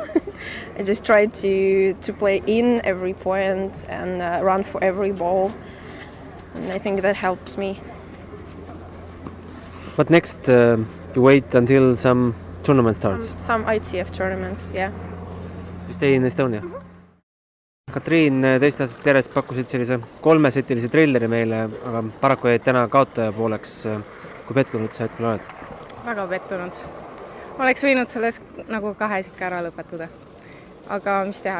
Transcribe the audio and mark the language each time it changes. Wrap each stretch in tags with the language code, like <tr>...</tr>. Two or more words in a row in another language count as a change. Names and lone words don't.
<en>I just tried to play in every point and run for every ball, and I think that helps me. What next? You wait until some tournament starts? Some ITF tournaments, yeah. You stay in Estonia?</en> <et>Katriin, teist aastat järjest pakkusid sellise 3-setilise trilleri meile, aga paraku jäid täna kaotaja pooleks. Kui pettunud sa hetkel oled? Väga pettunud. Oleks võinud selles nagu 2 ikka ära lõpetada. Aga mis teha?</et>